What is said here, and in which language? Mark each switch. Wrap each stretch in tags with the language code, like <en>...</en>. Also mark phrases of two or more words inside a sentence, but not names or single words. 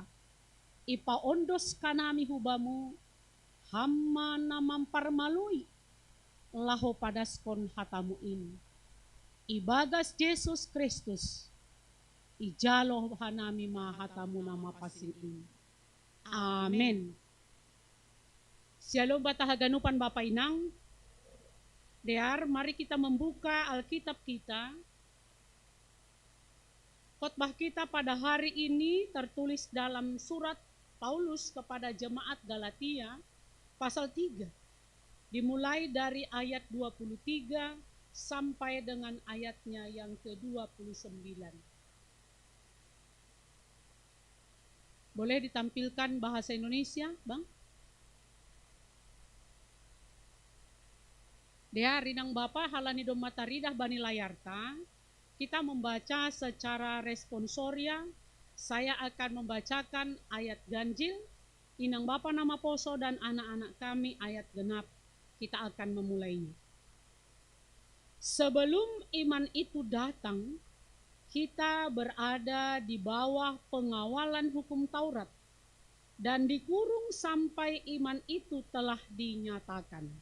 <bts>Ipaondos kanami hubamu, hamma namamparmalui, laho padaskon hatamu in. Ibagas Yesus Kristus, ijalo hanami mahatamu nama pasing in. Amen. Shalom batahaganupan Bapa Inang.</bts> <id>Dear, mari kita membuka Alkitab kita. Khotbah kita pada hari ini tertulis dalam surat Paulus kepada jemaat Galatia pasal 3. Dimulai dari ayat 23 sampai dengan ayatnya yang ke-29. Boleh ditampilkan bahasa Indonesia, Bang?</id> <bts>Dia rinang Bapa halani dom mataridah bani layarta.</bts> <id>Kita membaca secara responsoria. Saya akan membacakan ayat ganjil, inang Bapa</id> <bts>nama poso</bts> <id>dan anak-anak kami ayat genap. Kita akan memulainya. Sebelum iman itu datang, kita berada di bawah pengawalan hukum Taurat dan dikurung sampai iman itu telah dinyatakan.</id>